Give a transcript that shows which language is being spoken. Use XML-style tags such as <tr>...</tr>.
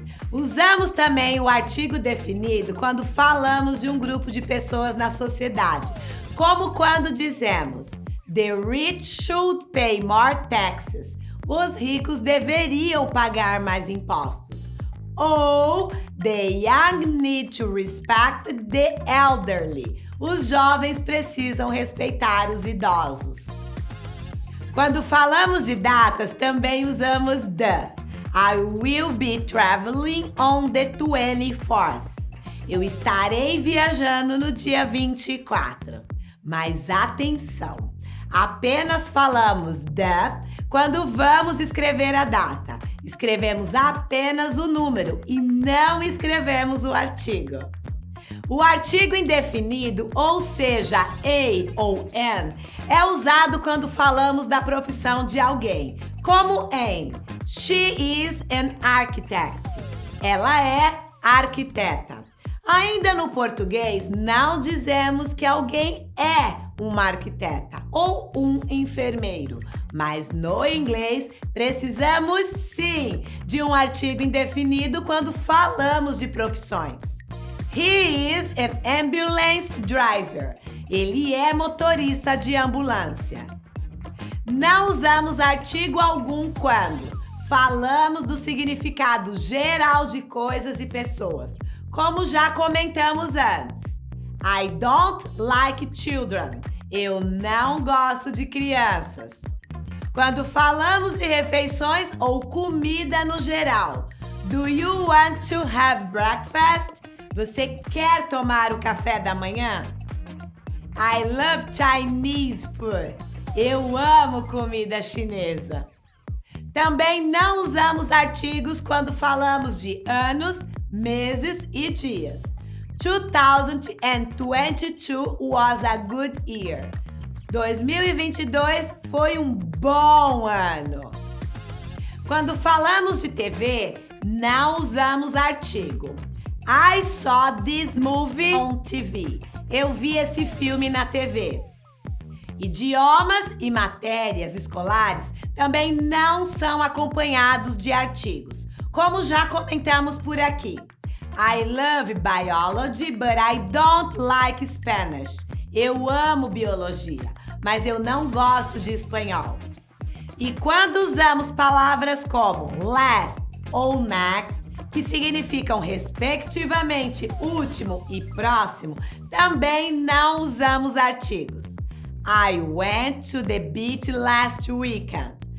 <pt>Usamos também o artigo definido quando falamos de um grupo de pessoas na sociedade, como quando dizemos</pt> <en>the rich should pay more taxes.</en> <pt>Os ricos deveriam pagar mais impostos.</pt> <en>Ou the young need to respect the elderly.</en> <pt>Os jovens precisam respeitar os idosos. Quando falamos de datas, também usamos the.</pt> <en>I will be traveling on the 24th.</en> <pt>Eu estarei viajando no dia 24. Mas atenção! Apenas falamos the quando vamos escrever a data. Escrevemos apenas o número e não escrevemos o artigo. O artigo indefinido, ou seja, a ou an, é usado quando falamos da profissão de alguém, como em</pt> <en>She is an architect.</en> <pt>Ela é arquiteta. Ainda no português, não dizemos que alguém é uma arquiteta ou um enfermeiro, mas no inglês precisamos sim de um artigo indefinido quando falamos de profissões.</pt> <en>He is an ambulance driver.</en> <pt>Ele é motorista de ambulância. Não usamos artigo algum quando falamos do significado geral de coisas e pessoas, como já comentamos antes.</pt> <en>I don't like children.</en> <pt>Eu não gosto de crianças. Quando falamos de refeições ou comida no geral.</pt> <en>Do you want to have breakfast?</en> <pt>Você quer tomar o café da manhã?</pt> <en>I love Chinese food.</en> <pt>Eu amo comida chinesa. Também não usamos artigos quando falamos de anos, meses e dias.</pt> <en>2022 was a good year.</en> <pt>2022 foi um bom ano. Quando falamos de TV, não usamos artigo.</pt> <en>I saw this movie on TV.</en> <pt>Eu vi esse filme na TV. Idiomas e matérias escolares também não são acompanhados de artigos, como já comentamos por aqui.</pt> <en>I love biology, but I don't like Spanish.</en> <pt>Eu amo biologia, mas eu não gosto de espanhol. E quando usamos palavras como last ou next, que significam respectivamente último e próximo, também não usamos artigos.</pt> <en>I went to the beach last weekend.</en>